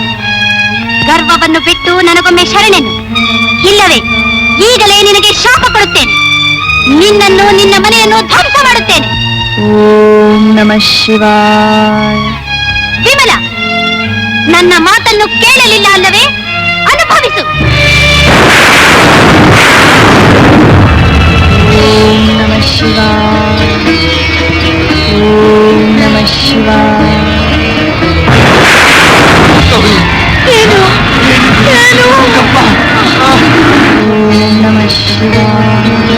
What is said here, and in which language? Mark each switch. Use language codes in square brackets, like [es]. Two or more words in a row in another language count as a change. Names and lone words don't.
[kn] ಗರ್ವವನ್ನು ಬಿಟ್ಟು ನನಗೊಮ್ಮೆ ಶರಣೆನು, ಇಲ್ಲವೇ ಈಗಲೇ ನಿನಗೆ ಶಾಪ ಕೊಡುತ್ತೇನೆ. ನಿನ್ನನ್ನು, ನಿನ್ನ ಮನೆಯನ್ನು ಧ್ವಂಸ ಮಾಡುತ್ತೇನೆ. [sa] ಓಂ ನಮಃ ಶಿವಾಯ. [kn] ವಿಮಲ, ನನ್ನ ಮಾತನ್ನು ಕೇಳಲಿಲ್ಲ ಅಲ್ಲವೇ? ಅನುಭವಿಸು. [sa] ಓಂ ನಮಃ ಶಿವಾಯ. ಓಂ ನಮಃ ಶಿವಾಯ. ಏನು? ಓಂ ನಮಃ ಶಿವಾಯ.